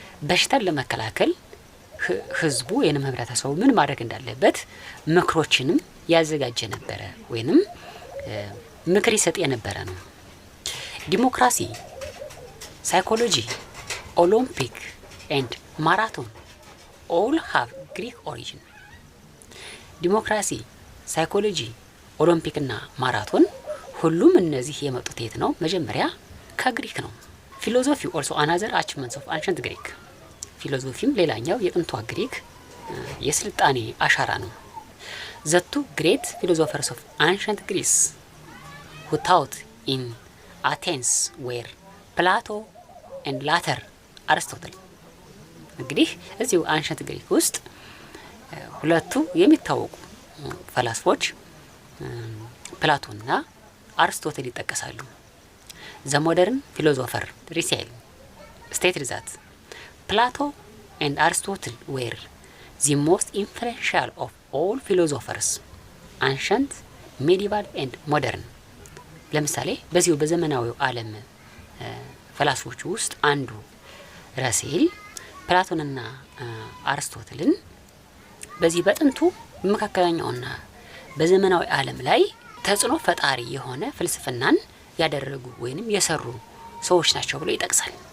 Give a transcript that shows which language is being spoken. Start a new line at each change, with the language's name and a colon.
Amharic: በሽታን ለመከላከል ህዝቡ ወይንም ህብረተሰቡ ምን ማድረግ እንዳለበት ምክሮችንም ያዘጋጀ ነበረ ወይንም ምክር ይሰጥ የነበረ ነው።
English: ዲሞክራሲ፣ ሳይኮሎጂ፣ ኦሎምፒክ ኤንድ ማራቶን all have Greek origin.
Amharic: ዲሞክራሲ፣ ሳይኮሎጂ፣ ኦሎምፒክ እና ማራቶን ሁሉም እነዚህ የመጡት የት ነው? መጀመሪያ ከግሪክ ነው።
English: ፊሎሶፊ also another achievement of ancient Greek.
Amharic: ፊሎሶፊም ሌላኛው የጥንቷ ግሪክ የስልጣኔ አሻራ ነው።
English: The two great philosophers of ancient Greece who taught in Athens were Plato and later Aristotle.
Amharic: እንግዲህ እዚሁ አንሸንት ግሪክ ውስጥ ሁለቱ የሚታወቁ ፈላስፎች ፕላቶና አርስቶትል ይጠቀሳሉ።
English: The modern philosopher Russell stated that Plato and Aristotle were the most influential of all philosophers, ancient, medieval and modern.
Amharic: ለምሳሌ በዚሁ በዘመናዊው ዓለም ፈላስፎች ውስጥ አንዱ ራሴል ፕላቶንና አርስቶትልን በዚህ በጥንቱ መካከለኛውና በዘመናዊ ዓለም ላይ ተጽዕኖ ፈጣሪ የሆነ ፍልስፍናን ያደረጉ ወይንም የሰሩ ሰዎች ናቸው ብሎ ይጠቅሳል።